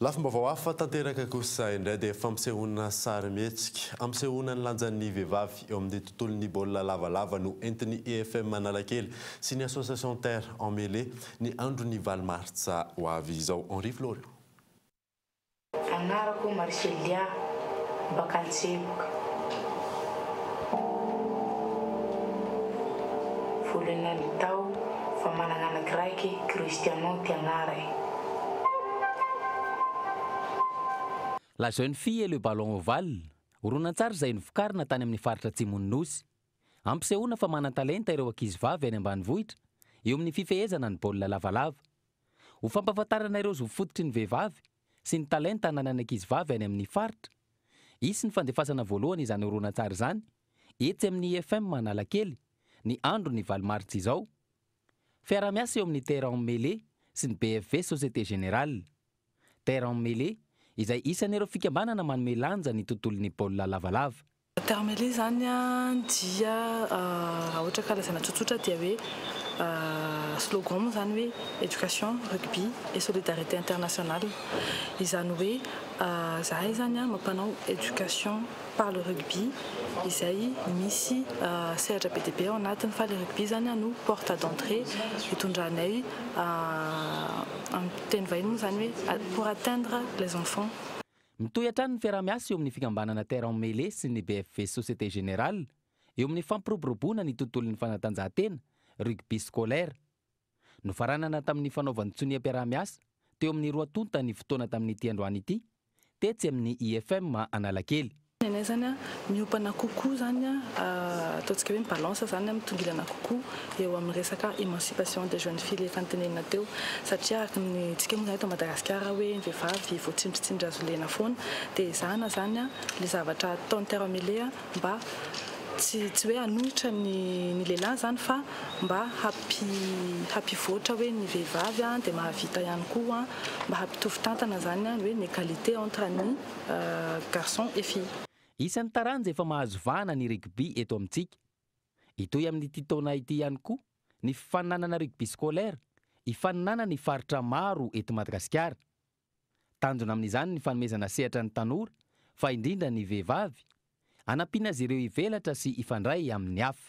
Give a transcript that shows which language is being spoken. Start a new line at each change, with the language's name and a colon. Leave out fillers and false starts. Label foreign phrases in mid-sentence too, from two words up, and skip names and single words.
Malagasy: Lafim-baovao hafa tanteraka kosa indray dia fampisehoana sary mihetsika ampisehoana ny lanjan'ny vehivavy eo amin'ny tontolon'ny baolina lavalava no entin'ny EFM Analakely sy ny association Terre en Mêlée ny andron'ny valomartsa ho avy izao Henri Florian. Anarako Marcelia Bakaltseboka. Volana ny tao fa manana anakiraiky Cristiano Tianaray. La jeune fille et le ballon ovale, horonan-tsary izay novokarina tany amin'ny faritra Atsimon'ny Nosy. Ampisehoana fa manan-talenta ireo ankizivavy any ambanivohitra eo amin'ny fifehezana ny baolina lavalava. Ho fampahafantarana ireo zo fototry ny vehivavy sy ny talenta ananan'ny ankizivavy any amin'ny faritra. Isy ny fandefasana voalohany izany horonan-tsary izany, etsy amin'ny EFM Analakely ny andro ny valomartsa izao. Fiara-miasa eo amin'ny Terre en Mêlée sy ny BFV Société Générale. Terre en Mêlée izay isan'ireo fikambanana manome lanja ny tontolon'ny baolina lavalava. Terre en Mêlée zany dia ohatra karazana tsotsotra dia hoe slogan zany hoe
French: éducation, rugby et solidarité internationale.
Malagasy: Izany hoe zahay zany mampanao
French: éducation par le rugby
Malagasy: izay misy sehatra be dia be ao anatiny fa
French: le rugby
Malagasy: zany no
French: porte d'entrée
Malagasy: hitondranay amin'ny teny vahiny zany hoe
French: pour atteindre les enfants.
Malagasy: Mitohy hatrany ny fiara-miasa eo amin'ny fikambanana Terre en Mêlée sy ny BFV Société Générale eo amin'ny fampiroboroboana ny tontolon'ny fanatanjahantena
French: rugby scolaire.
Malagasy: Nofaranana tamin'ny fanaovan'ny tsoniam-piara-miasa teo amin'ny 2 tonta ny fotoana tamin'ity androany ity, tetsy amin'ny IFM Analakely. Nenay zany miopana kokoa zany ataontsika hoe mibalansa zany mitongilana kokoa eo amin'ny resaka
French: émancipation des jeunes filles
Malagasy: efa notenenina teo satria araka ny tsika moa zany eto Madagasikara hoe ny vehivavy vao tsindratsindra azo lena foana dia zana zany le zavatra ataon'ny Terre en Mêlée mba tsy hoe hanohitra ny lehilahy zany fa mba hampivoatra hoe ny vehivavy dia mahavita ihany koa mba hampitovy tantana zany hoe ny
French: égalité entre
Malagasy: ny
French: garçon et fille.
Malagasy: Isan'ny taranja efa mahazo vahana ny rugby eto amintsika. Itoy amin'ity taona ity ihany koa ny fifaninanana
French: rugby scolaire
Malagasy: hifaninana ny faritra maro eto Madagasikara. Tanjona amin'izany ny fanomezana sehatra ny tanora fa indrindra ny vehivavy anampiana azy ireo hivelatra sy ifandray amin'ny hafa.